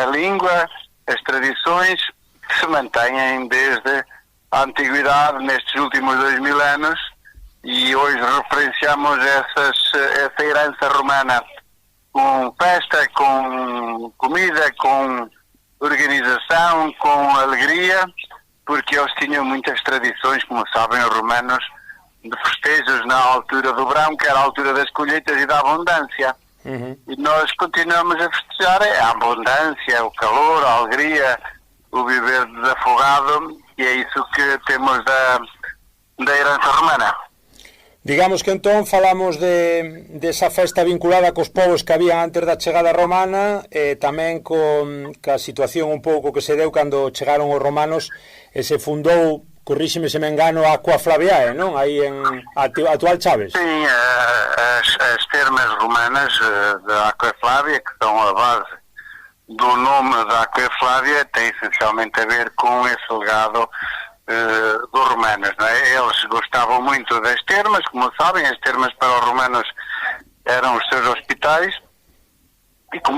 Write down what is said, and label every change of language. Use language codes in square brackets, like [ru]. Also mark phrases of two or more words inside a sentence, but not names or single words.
[pt] A língua, as tradições que se mantêm desde a antiguidade, nestes últimos 2000 anos, e hoje referenciamos essa herança romana com festa, com comida, com organização, com alegria, porque eles tinham muitas tradições, como sabem os romanos, de festejos na altura do verão, que era a altura das colheitas e da abundância. E nós continuamos a festejar a abundância, o calor, a alegria, o viver desafogado, e é isso que temos da herança romana. [gl] Digamos que entón falamos desa festa vinculada cos povos que había antes da chegada romana, e tamén ca situación un pouco que se deu cando chegaron os romanos e se fundou, corríxeme se me engano, a Aqua Flaviae, non? Aí en actual Chaves. [pt] Sim, as termas romanas da Aqua Flávia, que são a base do nome da Aqua Flávia, tem essencialmente a ver com esse legado dos romanos, não é? Eles gostavam muito das termas, como sabem, as termas para os romanos eram os seus hospitais, e como